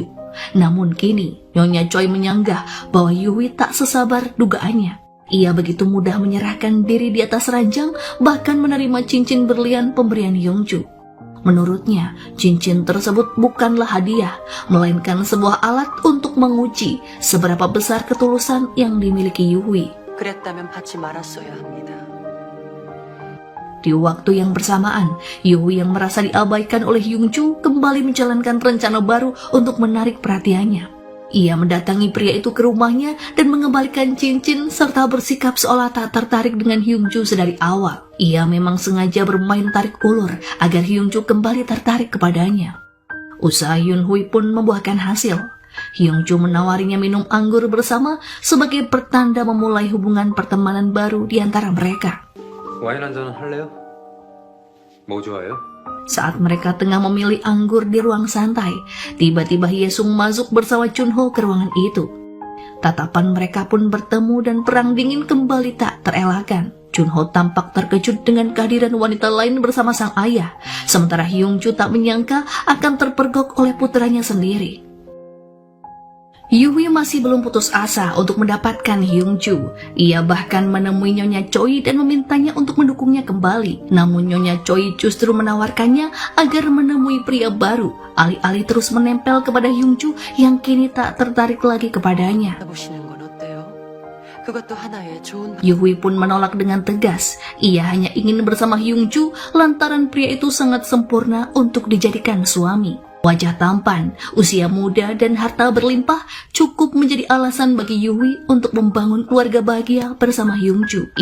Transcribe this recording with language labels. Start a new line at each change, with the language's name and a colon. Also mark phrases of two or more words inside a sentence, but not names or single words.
Indonesian: Namun kini, Nyonya Choi menyanggah bahwa Yuhui tak sesabar dugaannya. Ia begitu mudah menyerahkan diri di atas ranjang, bahkan menerima cincin berlian pemberian Hyungju. Menurutnya, cincin tersebut bukanlah hadiah, melainkan sebuah alat untuk menguji seberapa besar ketulusan yang dimiliki Yuhui.
Korean: 그랬다면 받지 말았어야 합니다.
Indonesian: Di waktu yang bersamaan, Yuhui yang merasa diabaikan oleh Hyungju kembali menjalankan rencana baru untuk menarik perhatiannya. Ia mendatangi pria itu ke rumahnya dan mengembalikan cincin serta bersikap seolah tak tertarik dengan Hyungju sedari awal. Ia memang sengaja bermain tarik ulur agar Hyungju kembali tertarik kepadanya. Usaha Yunhui pun membuahkan hasil. Hyungju menawarinya minum anggur bersama sebagai pertanda memulai hubungan pertemanan baru di antara mereka.
Korean: 와인 한 잔 할래요? 뭐 좋아요?
Indonesian: Saat mereka tengah memilih anggur di ruang santai, tiba-tiba Hyesung masuk bersama Chunho ke ruangan itu. Tatapan mereka pun bertemu dan perang dingin kembali tak terelakkan. Chunho tampak terkejut dengan kehadiran wanita lain bersama sang ayah, sementara Hyungju tak menyangka akan terpergok oleh putranya sendiri. Yuwi masih belum putus asa untuk mendapatkan Hyungju. Ia bahkan menemui Nyonya Choi dan memintanya untuk mendukungnya kembali. Namun Nyonya Choi justru menawarkannya agar menemui pria baru, alih-alih terus menempel kepada Hyungju yang kini tak tertarik lagi kepadanya.
Korean: 보시는 건 어때요? 그것도 하나의 좋은
Indonesian: Yuwi pun menolak dengan tegas. Ia hanya ingin bersama Hyungju lantaran pria itu sangat sempurna untuk dijadikan suami. Wajah tampan, usia muda, dan harta berlimpah cukup menjadi alasan bagi Yuwi untuk membangun keluarga bahagia bersama Hyungju.